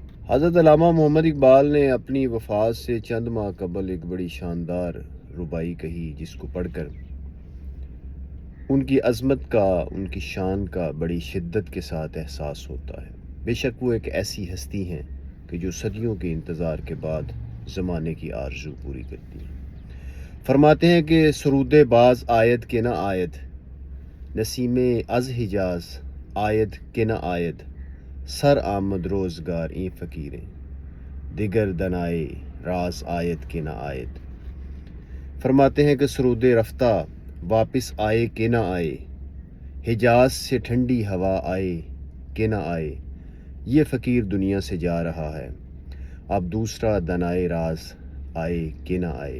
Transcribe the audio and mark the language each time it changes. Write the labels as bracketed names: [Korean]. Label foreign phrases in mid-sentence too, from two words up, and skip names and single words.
[Urdu] حضرت علامہ محمد اقبال نے اپنی وفات سے چند ماہ قبل ایک بڑی شاندار ربائی کہی، جس کو پڑھ کر ان کی عظمت کا، ان کی شان کا بڑی شدت کے ساتھ احساس ہوتا ہے۔ بے شک وہ ایک ایسی ہستی ہیں کہ جو صدیوں کے انتظار کے بعد زمانے کی آرزو پوری کرتی ہیں۔ فرماتے ہیں کہ [Persian] سرود باز آید کہ نہ آید، نسیم از حجاز آید کہ نہ آید، سر آمد روزگار این فقیریں، دیگر دنائے راز آید کہ نہ آید۔ [Urdu] فرماتے ہیں کہ سرود رفتہ واپس آئے کہ نہ آئے، حجاز سے ٹھنڈی ہوا آئے کہ نہ آئے، یہ فقیر دنیا سے جا رہا ہے، اب دوسرا دنائے راز آئے کہ نہ آئے۔